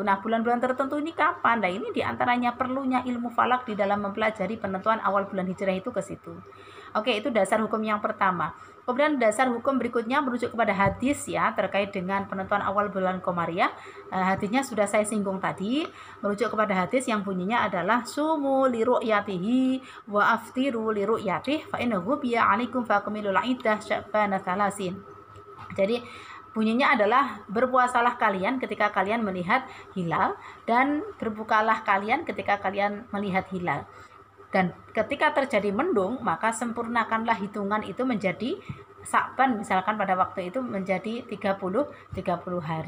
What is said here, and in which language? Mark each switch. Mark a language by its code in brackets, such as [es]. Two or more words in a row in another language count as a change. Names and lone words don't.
[id] Nah, bulan-bulan tertentu ini kapan? Nah, ini diantaranya perlunya ilmu falak di dalam mempelajari penentuan awal bulan hijriah itu ke situ. Oke, itu dasar hukum yang pertama. Kemudian dasar hukum berikutnya merujuk kepada hadis ya terkait dengan penentuan awal bulan Qomariyah. Hadisnya sudah saya singgung tadi, merujuk kepada hadis yang bunyinya adalah [ar] صوموا لرؤيته وأفطروا لرؤيته فإنه بيا عليكم فأكملوا العدة شعبان ثلاثين. [id] Jadi bunyinya adalah berpuasalah kalian ketika kalian melihat hilal dan berbukalah kalian ketika kalian melihat hilal. Dan ketika terjadi mendung maka sempurnakanlah hitungan itu menjadi Sa'ban, misalkan pada waktu itu menjadi 30 hari.